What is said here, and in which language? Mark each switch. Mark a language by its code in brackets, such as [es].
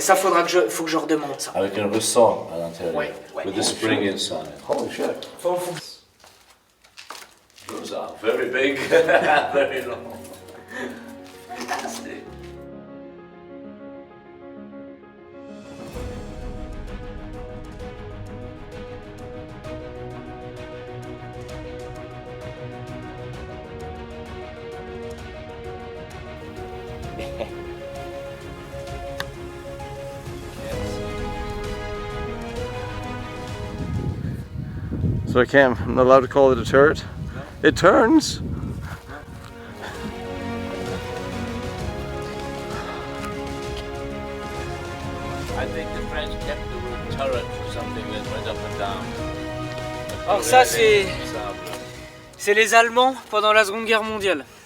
[fr] Ça faut que je redemande ça. Avec un ressort à l'intérieur. Ouais. [en] With the spring inside. Holy shit. Those are very big, very long. Fantastic. So I'm not allowed to call it a turret? No. It turns! I think the French kept the word turret for something that went up and down. [fr] Alors ça c'est les Allemands pendant la Seconde Guerre mondiale.